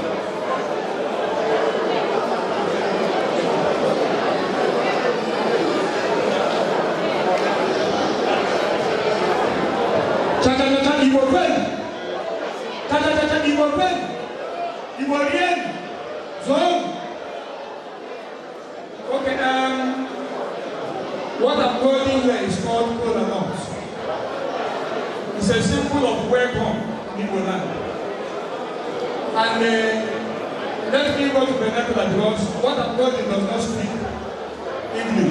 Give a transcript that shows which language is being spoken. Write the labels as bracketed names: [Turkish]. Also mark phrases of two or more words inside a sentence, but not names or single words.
[English] Cha-cha-cha-cha, Igbo pen. Cha-cha-cha-cha, Igbo pen. Igbo rien. Zone. Okay, what I'm holding here is called cola nut. It's a symbol of welcome in Igbo land. And let me go to vernacular because what I'm holding does not speak English.